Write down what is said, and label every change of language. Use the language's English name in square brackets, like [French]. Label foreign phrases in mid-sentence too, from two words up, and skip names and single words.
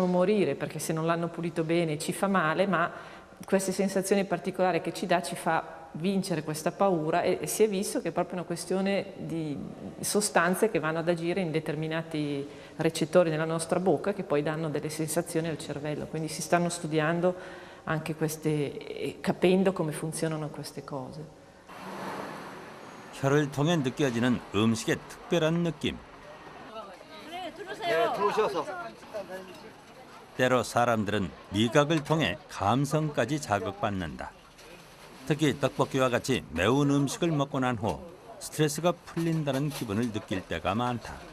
[Italian] morire perché se non l'hanno pulito bene ci fa male, ma queste sensazioni particolari che ci dà ci fa vincere questa paura e si è visto che è proprio una questione di sostanze che vanno ad agire in determinati recettori nella nostra bocca che poi danno delle sensazioni al cervello, quindi si stanno studiando anche capendo come funzionano queste cose. [Korean] 혀를 통해 느껴지는 음식의 특별한 느낌. 네, 들어오셔서. 때로 사람들은 미각을 통해 감성까지 자극받는다. 특히 떡볶이와 같이 매운 음식을 먹고 난 후 스트레스가 풀린다는 기분을 느낄 때가 많다.